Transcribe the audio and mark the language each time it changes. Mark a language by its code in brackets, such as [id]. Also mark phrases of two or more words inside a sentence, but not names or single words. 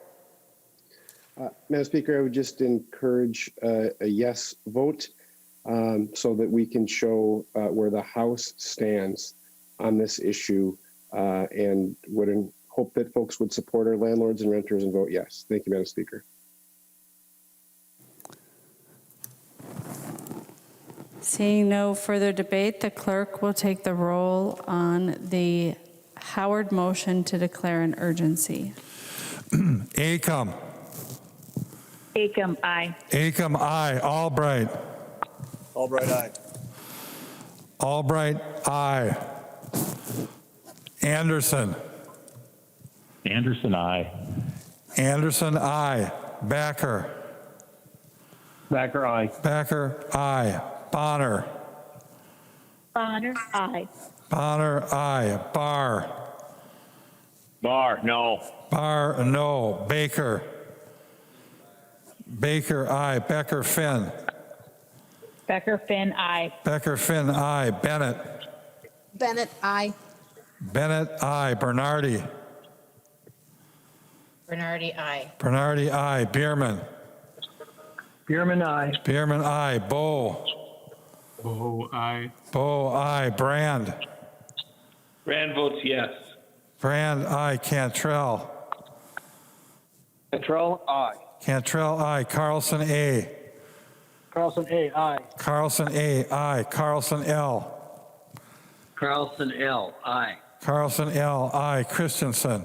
[en] Madam Speaker, I would just encourage a yes vote so that we can show where the House stands on this issue and would hope that folks would support our landlords and renters and vote yes. Thank you, Madam Speaker. Seeing no further debate, the clerk will take the roll on the Howard motion to declare an urgency. Acom. Acom, aye. Acom, aye. Albright. Albright, aye. Albright, aye. Anderson. Anderson, aye. Anderson, aye. Backer. Backer, aye. Backer, aye. Bonner. Bonner, aye. Bonner, aye. Barr. Barr, no. Barr, no. Baker. Baker, aye. Becker, Finn. Becker, Finn, aye. Becker, Finn, aye. Bennett. Bennett, aye. Bennett, aye. Bernardi. Bernardi, aye. Bernardi, aye. Bierman. Bierman, aye. Bierman, aye. Bow. Bow, aye. Bow, aye. Brand. Brand votes yes. Brand, aye. Cantrell. Cantrell, aye. Cantrell, aye. Carlson, A. Carlson, A, aye. Carlson, A, aye. Carlson, L. Carlson, L, aye. Carlson, L, aye. Christensen.